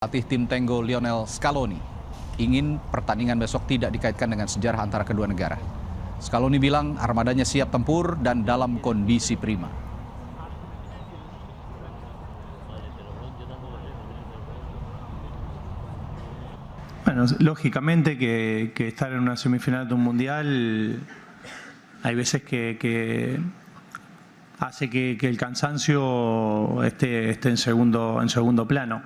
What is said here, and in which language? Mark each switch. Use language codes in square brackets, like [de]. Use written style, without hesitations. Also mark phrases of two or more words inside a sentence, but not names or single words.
[id] Pelatih tim Tango Lionel Scaloni ingin pertandingan besok tidak dikaitkan dengan sejarah antara kedua negara. Scaloni bilang armadanya siap tempur dan dalam kondisi prima. [es] Bueno, lógicamente que estar en una semifinal de un mundial hay veces que hace que el cansancio esté en segundo plano.